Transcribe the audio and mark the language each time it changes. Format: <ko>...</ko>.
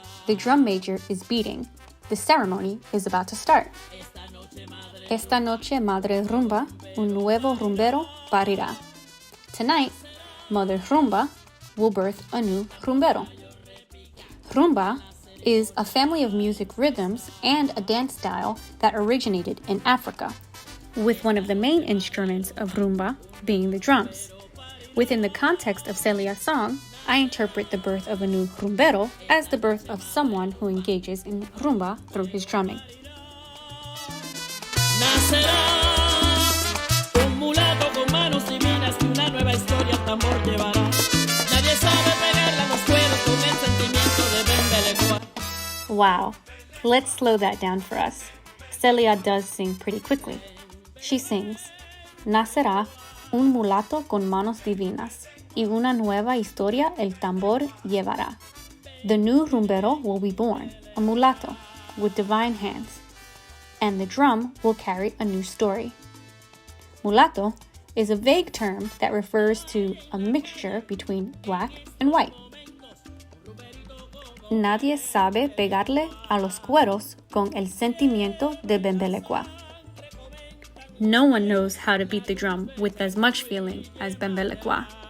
<en>The drum major is beating. The ceremony is about to start.</en> <es>Esta noche madre rumba, un nuevo rumbero parirá.</es> <en>Tonight, Mother Rumba will birth a new rumbero. Rumba is a family of music rhythms and a dance style that originated in Africa, with one of the main instruments of rumba being the drums. Within the context of Celia's song, I interpret the birth of a new rumbero as the birth of someone who engages in rumba through his drumming.</en> <es>Nacerá un mulato con manos divinas que una nueva historia al tambor llevará. Nadie sabe pegarle a los cueros con el sentimiento de Bembelecoa.</es> <en>Wow, let's slow that down for us. Celia does sing pretty quickly. She sings,</en> <es>Nacerá un mulato con manos divinas, y una nueva historia el tambor llevará.</es> <en>The new rumbero will be born, a mulatto, with divine hands, and the drum will carry a new story. Mulatto is a vague term that refers to a mixture between black and white.</en> <es>Nadie sabe pegarle a los cueros con el sentimiento de Bembelecoa.</es> <en>No one knows how to beat the drum with as much feeling as Bembelecoa.</en>